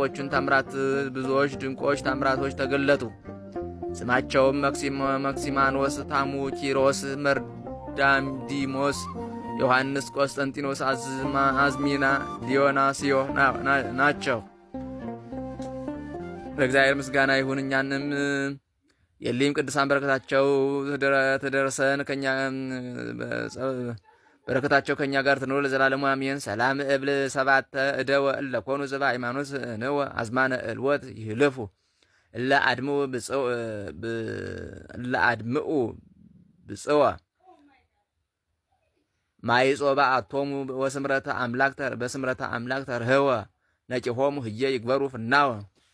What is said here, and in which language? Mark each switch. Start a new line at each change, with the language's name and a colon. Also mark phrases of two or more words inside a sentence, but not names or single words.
Amharic: ድንቆች ታምራቶች ተገለጡ። ስማቸውም መክሲማኖስ፣ ታሙኪሮስ፣ መርዳምዲሞስ፣ ዮሐንስ፣ ቆስጠንጢኖስ፣ አዝሚና፣ ዲዮናስዮ ናቸው። ለእግዚአብሔር ምስጋና ይሁን። እኛንም የሊም ቅዱሳን በረከታቸው ተደረሰን በረከታቸው ከኛ ጋር ትኖር ለዘላለሙ አሜን።
Geez: ሰላም እብል ሰባተ እደወ እለ ኮኑ ዘባ ሃይማኖት ነው አዝማነ እልወት ይህልፉ እለ አድምኡ ብጽዋ ማይጾባ አቶሙ በስምረተ አምላክ ተርህወ ነቂሆሙ ህየ ይግበሩ ፍናወ